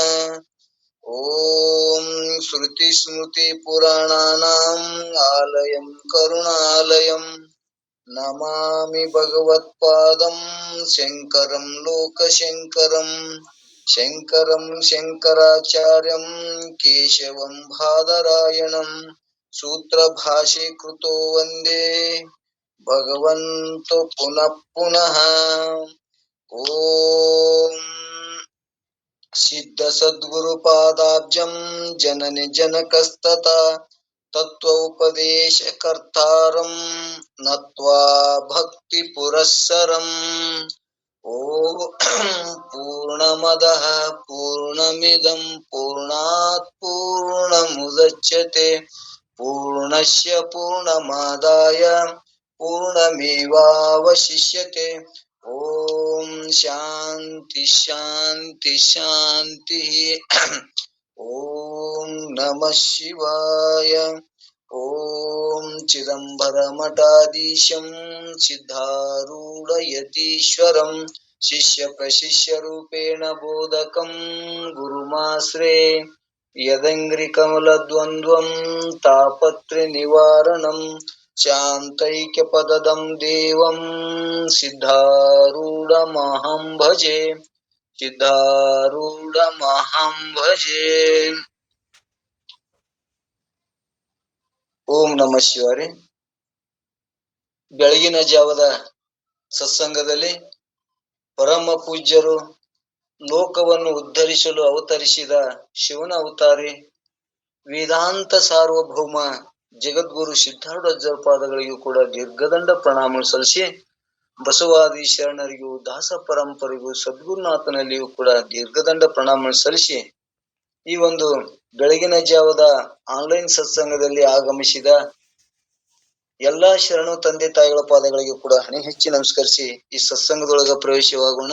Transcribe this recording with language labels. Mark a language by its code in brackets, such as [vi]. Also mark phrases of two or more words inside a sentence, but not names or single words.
[sa] ಓಂ ಶ್ರುತಿ ಸ್ಮೃತಿ ಪುರಾಣಾನಾಂ ಆಲಯಂ ಕರುಣಾಲಯಂ ನಮಾಮಿ ಭಗವತ್ಪಾದಂ ಶಂಕರಂ ಲೋಕಶಂಕರಂ ಶಂಕರಂ ಶಂಕರಾಚಾರ್ಯಂ ಕೇಶವಂ ಬಾದರಾಯಣಂ ಸೂತ್ರಭಾಷೆ ಕೃತೋ ವಂದೇ ಭಗವಂತೋ ಪುನಃ ಪುನಃ. ಓಂ ಸಿದ್ಧ ಸದ್ಗುರು ಪಾದಾಬ್ಜಂ ಜನನಿ ಜನಕಸ್ತತಾ ತತ್ವೋಪದೇಶ ಕರ್ತಾರಂ ನತ್ವಾ ಭಕ್ತಿ ಪುರಸ್ಸರಂ. ಓಂ ಪೂರ್ಣಮದಃ ಪೂರ್ಣಮಿದಂ ಪೂರ್ಣಾತ್ ಪೂರ್ಣಮುದಚ್ಯತೆ ಪೂರ್ಣಸ್ಯ ಪೂರ್ಣಮಾದಾಯ ಪೂರ್ಣಮೇವಾವಶಿಷ್ಯತೆ. ಓಂ ಶಾಂತಿ ಶಾಂತಿ ಶಾಂತಿ. ಓಂ ನಮಃ ಶಿವಾಯ. ಓಂ ಚಿದಂಬರ ಮಠಾಧೀಶಂ ಸಿದ್ಧಾರೂಢ ಯತೀಶ್ವರಂ ಶಿಷ್ಯ ಪ್ರಶಿಷ್ಯ ರೂಪೇಣ ಬೋಧಕಂ ಗುರುಮಾಶ್ರೇ ಯದಂಗ್ರಿ ಕಮಲ ದ್ವಂದ್ವಂ ತಾಪತ್ರೆ ನಿವಾರಣಂ ಶಾಂತೈಕ್ಯ ಪದದಂ ದೇವಂ ಸಿದ್ಧಾರೂಢಮಹಂ ಭಜೆ ಸಿದ್ಧಾರೂಢಮಹಂ ಭಜೆ. ಓಂ ನಮಃ ಶಿವಾಯ. [kn] ಬೆಳಗಿನ ಜಾವದ ಸತ್ಸಂಗದಲ್ಲಿ ಪರಮ ಪೂಜ್ಯರು ಲೋಕವನ್ನು ಉದ್ಧರಿಸಲು ಅವತರಿಸಿದ ಶಿವನ ಅವತಾರಿ ವೇದಾಂತ ಸಾರ್ವಭೌಮ ಜಗದ್ಗುರು ಸಿದ್ಧಾರೂಢ ಪಾದಗಳಿಗೂ ಕೂಡ ದೀರ್ಘದಂಡ ಪ್ರಣಾಮ ಸಲ್ಲಿಸಿ, ಬಸವಾದಿ ಶರಣರಿಗೂ ದಾಸ ಪರಂಪರೆಗೂ ಸದ್ಗುರುನಾಥನಲ್ಲಿಯೂ ಕೂಡ ದೀರ್ಘದಂಡ ಪ್ರಣಾಮ ಸಲ್ಲಿಸಿ, ಈ ಒಂದು ಬೆಳಗಿನ ಜಾವದ ಆನ್ಲೈನ್ ಸತ್ಸಂಗದಲ್ಲಿ ಆಗಮಿಸಿದ ಎಲ್ಲಾ ಶರಣು ತಂದೆ ತಾಯಿಗಳ ಪಾದಗಳಿಗೆ ಕೂಡ ಹಣೆ ಹೆಚ್ಚಿ ನಮಸ್ಕರಿಸಿ ಈ ಸತ್ಸಂಗದೊಳಗ ಪ್ರವೇಶವಾಗೋಣ.